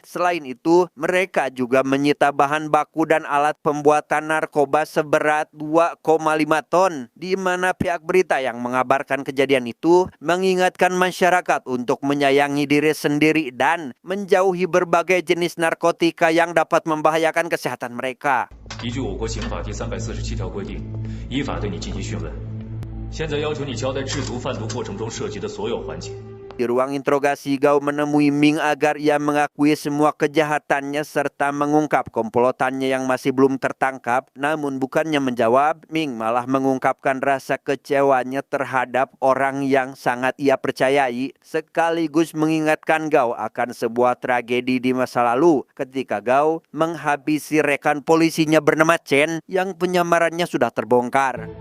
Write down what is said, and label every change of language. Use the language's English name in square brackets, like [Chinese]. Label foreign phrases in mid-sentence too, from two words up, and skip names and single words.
[Indonesian] Selain itu, mereka juga menyita bahan baku dan alat pembuatan narkoba seberat 2,5 ton. Di mana pihak berita yang mengabarkan kejadian itu mengingatkan masyarakat untuk menyayangi diri sendiri dan menjauhi berbagai jenis narkotika yang dapat membahayakan kesehatan mereka. [Chinese] 依据我国刑法第347条规定，依法对你进行讯问。现在要求你交代制毒贩毒过程中涉及的所有环节。 [Indonesian] Di ruang interogasi, Gao menemui Ming agar ia mengakui semua kejahatannya serta mengungkap komplotannya yang masih belum tertangkap. Namun bukannya menjawab, Ming malah mengungkapkan rasa kecewanya terhadap orang yang sangat ia percayai, sekaligus mengingatkan Gao akan sebuah tragedi di masa lalu ketika Gao menghabisi rekan polisinya bernama Chen yang penyamarannya sudah terbongkar.